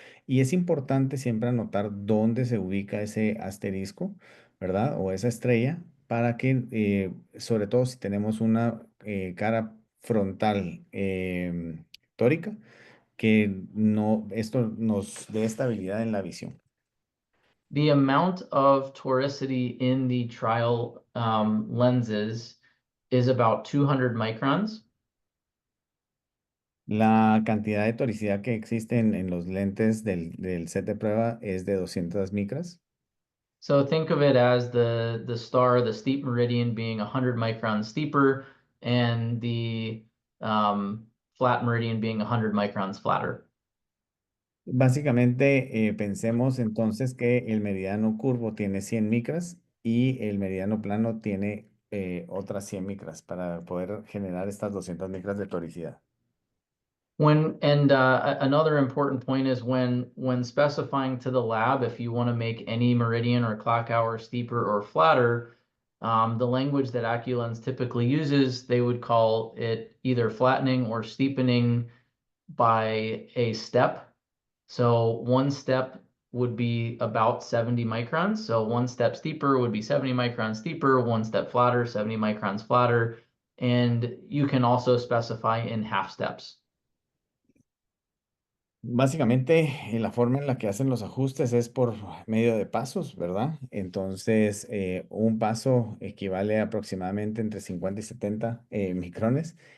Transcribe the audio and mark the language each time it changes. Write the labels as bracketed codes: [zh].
[es] Y es importante siempre anotar dónde se ubica ese asterisco, ¿verdad? O esa estrella, para que, sobre todo si tenemos una cara frontal tórica, que no, esto nos dé estabilidad en la visión. [en] The amount of toricity in the trial lenses is about 200 microns. [es] La cantidad de toricidad que existe en los lentes del set de prueba es de 200 micras. [en] So think of it as the star, the steep meridian being 100 microns steeper, and the flat meridian being 100 microns flatter. [es] Básicamente, pensemos entonces que el meridiano curvo tiene 100 micras y el meridiano plano tiene otras 100 micras para poder generar estas 200 micras de toricidad. [en] Another important point is when specifying to the lab if you want to make any meridian or clock hour steeper or flatter, the language that AccuLens typically uses, they would call it either flattening or steepening by a step. So one step would be about 70 microns. So one step steeper would be 70 microns steeper, one step flatter, 70 microns flatter. And you can also specify in half steps. [es] Básicamente, la forma en la que hacen los ajustes es por medio de pasos, ¿verdad? Entonces, un paso equivale a aproximadamente entre 50 y 70 micrones.